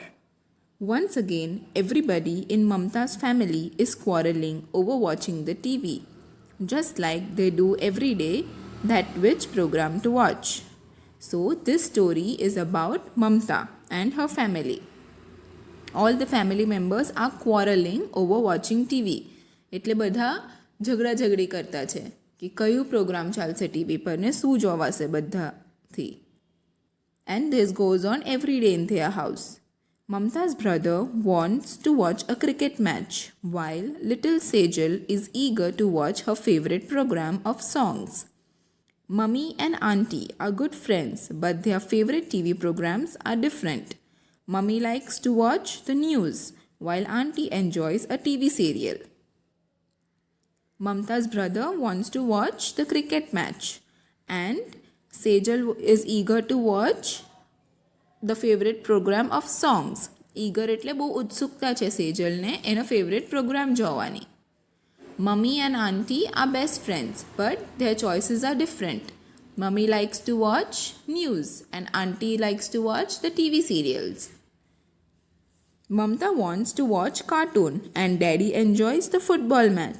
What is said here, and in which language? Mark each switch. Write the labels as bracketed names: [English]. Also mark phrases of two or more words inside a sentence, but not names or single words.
[English] Once again, everybody in Mamta's family is quarreling over watching the TV, just like they do every day, that which program to watch. So, this story is about Mamta and her family. All the family members are quarreling over watching TV. [Gujarati] એટલે બધા ઝઘડા કરતા છે કે કયું પ્રોગ્રામ ચાલશે ટીવી પર ને શું જોવાશે બધાથી. [English] And this goes on every day in their house. Mamta's brother wants to watch a cricket match, while little Sejal is eager to watch her favorite program of songs. Mummy and Auntie are good friends, but their favorite TV programs are different. Mummy likes to watch the news, while Auntie enjoys a TV serial. Mamta's brother wants to watch the cricket match, and Sejal is eager to watch the favorite program of songs. [Gujarati] Eager એટલે બહુ ઉત્સુકતા છે સેજલને એનો [English] favorite program [Gujarati] જોવાની. [English] Mummy and Auntie are best friends, but their choices are different. Mummy likes to watch news and Auntie likes to watch the TV serials. Mamta wants to watch cartoon and Daddy enjoys the football match.